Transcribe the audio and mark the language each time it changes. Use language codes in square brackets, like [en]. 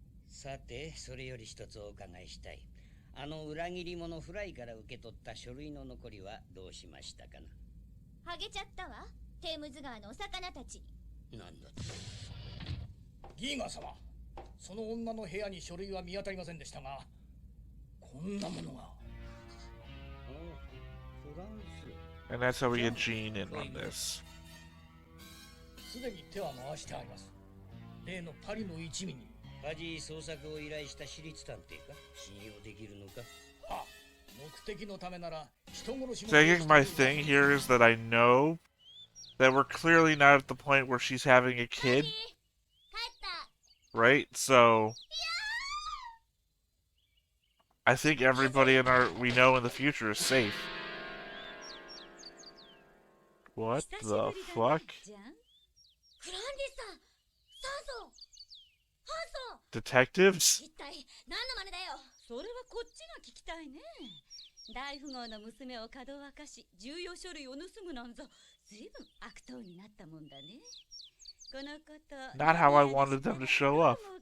[ja] さて、それより一つお伺いしたい。あの裏切り者フライから受け取った書類の残りはどうしましたかな？ハゲちゃったわ。テームズ川のお魚たち。なんだって。ギーガー様、その女の部屋に書類は見当たりませんでしたが、こんなものが。フランス。 [en] And that's how we get Jean in on this. [ja] すでに手は回してあります。例のパリの一味に。パジー捜索を依頼した私立探偵か。信用できるのか。あ、目的のためなら人殺しも。 [en] So I think my thing here is that I know that we're clearly not at the point where she's having a kid, [ja] 帰った。 [en] right? So I think everybody in we know in the future is safe. What the fuck? [ja] じゃん。クランディさん、酸素、酸素。 [en] Detectives? [ja] 一体何の真似だよ。それはこっちが聞きたいね。大富豪の娘をかどわかし、重要書類を盗むなんざ、ずいぶん悪党になったもんだね。このこと。 [en] Not how I wanted them to show up.